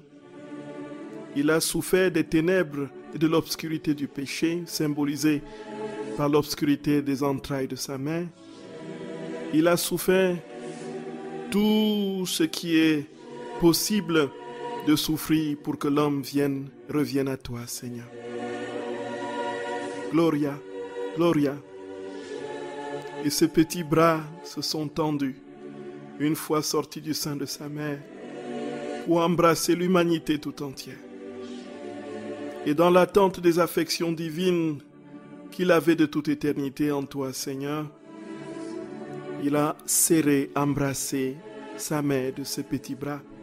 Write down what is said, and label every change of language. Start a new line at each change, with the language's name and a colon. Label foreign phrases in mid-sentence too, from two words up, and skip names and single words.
French: Il a souffert des ténèbres et de l'obscurité du péché, symbolisée par l'obscurité des entrailles de sa mère. Il a souffert tout ce qui est possible de souffrir pour que l'homme revienne à toi, Seigneur.
Latin: Gloria, Gloria.
French: Et ses petits bras se sont tendus, une fois sortis du sein de sa mère, pour embrasser l'humanité tout entière. Et dans l'attente des affections divines qu'il avait de toute éternité en toi, Seigneur, il a serré, embrassé sa mère de ses petits bras.